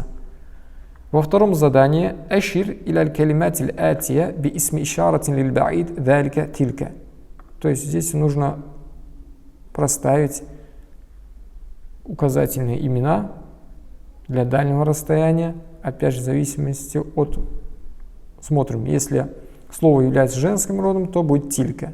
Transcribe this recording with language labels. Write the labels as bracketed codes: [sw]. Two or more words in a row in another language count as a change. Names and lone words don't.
[ru] Во втором задании [ar] أشر إلى الكلمات الآتية باسم إشارة للبعيد ذلك تلك. [ru] То есть здесь нужно проставить указательные имена для дальнего расстояния, опять же в зависимости от, смотрим, если слово является женским родом, то будет тилька.